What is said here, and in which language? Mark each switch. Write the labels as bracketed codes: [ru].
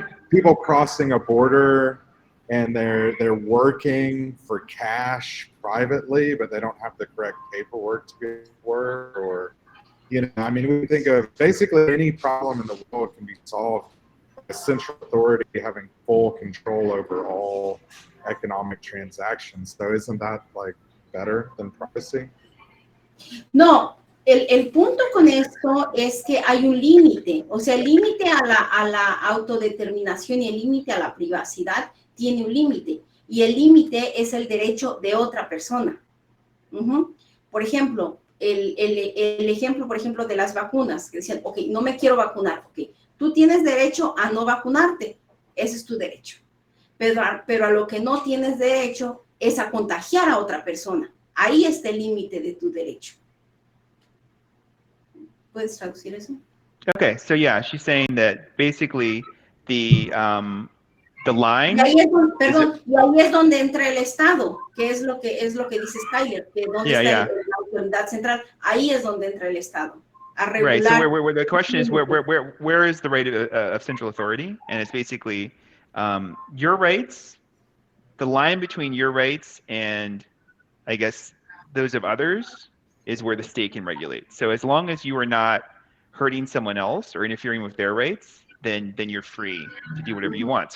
[en] people crossing a border and they're working for cash privately, but they don't have the correct paperwork to get work, or I mean, we think of basically any problem in the world can be solved by a central authority having full control over all economic transactions. So isn't that like better than privacy? [es] No, el punto con esto es que hay un límite, o sea, el límite a la autodeterminación y el límite a la privacidad tiene un límite, y el límite es el derecho de otra persona. Por ejemplo, el ejemplo, por ejemplo, de las vacunas, que decían, ok, no me quiero vacunar, ok, tú tienes derecho a no vacunarte, ese es tu derecho, pero a lo que no tienes derecho es a contagiar a otra persona. Ahí está el límite de tu derecho. ¿Puedes traducir eso? [en] Okay, so yeah, she's saying that basically the line. [es] Y ahí es donde, perdón, y ahí es donde entra el Estado, que es lo que dice Skyler, que donde está la autoridad central. Ahí es donde entra el Estado. A regular. [en] Right. So where the question is where is the right of central authority, and it's basically your rights, the line between your rights and I guess those of others is where the state can regulate. So as long as you are not hurting someone else or interfering with their rights, then you're free to do whatever you want.